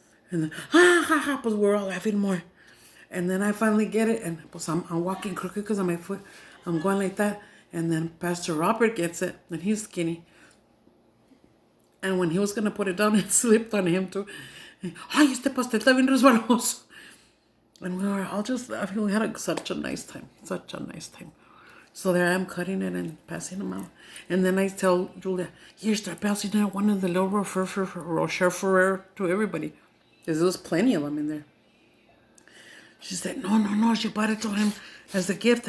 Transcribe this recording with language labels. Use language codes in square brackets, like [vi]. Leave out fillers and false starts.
[en] And then, pues we're all laughing more. And then I finally get it, and pues I'm walking crooked because of my foot. I'm going like that. And then Pastor Robert gets it, and he's skinny. And when he was going to put it down, it slipped on him too. [es] Ay, este pastel está bien resbaloso. [en] And we were all just laughing. We had such a nice time. Such a nice time. So there I am cutting it and passing them out. And then I tell Julia, here, start passing out one of the little Rocher Ferrer to everybody. Because there was plenty of them in there. She said, no, she bought it to him as a gift.